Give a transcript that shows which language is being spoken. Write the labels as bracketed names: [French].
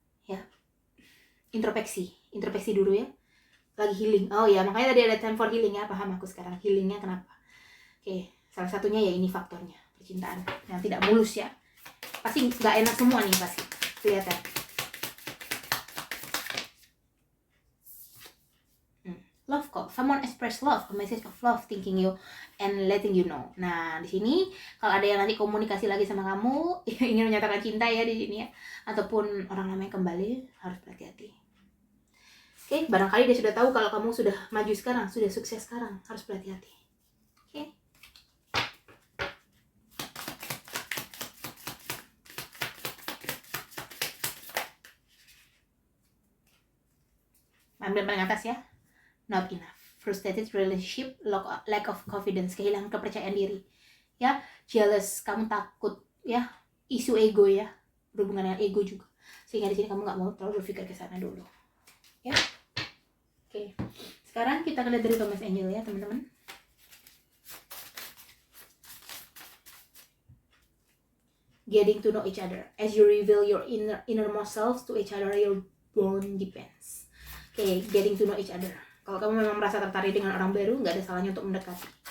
[Indonesian] Ya, introspeksi dulu ya, lagi healing. Oh ya, makanya tadi ada [English] time for healing [Indonesian] ya, paham aku sekarang healingnya kenapa. Oke, salah satunya ya ini faktornya percintaan yang tidak mulus ya, pasti nggak enak semua nih pasti kelihatan. [English] Love call, someone express love, a message of love, thinking you and letting you know. [Indonesian] Nah di sini kalau ada yang nanti komunikasi lagi sama kamu, ingin menyatakan cinta ya di sini ya, ataupun orang lama yang kembali, harus berhati-hati. Oke, barangkali dia sudah tahu kalau kamu sudah maju sekarang, sudah sukses sekarang, harus berhati-hati. Oke. Ambil paling atas ya. [English] Not enough, frustrated relationship, lack of confidence, [Indonesian] kehilangan kepercayaan diri ya, jealous, kamu takut ya, isu ego ya, berhubungan dengan ego juga, sehingga di sini kamu nggak mau terlalu berpikir ke sana dulu ya. Oke, sekarang kita lihat dari Thomas Angel ya teman-teman. [English] Getting to know each other, as you reveal your innermost selves to each other, your bond depends. Oke, getting to know each other. [Indonesian] Kalau kamu memang merasa tertarik dengan orang baru, nggak ada salahnya untuk mendekati.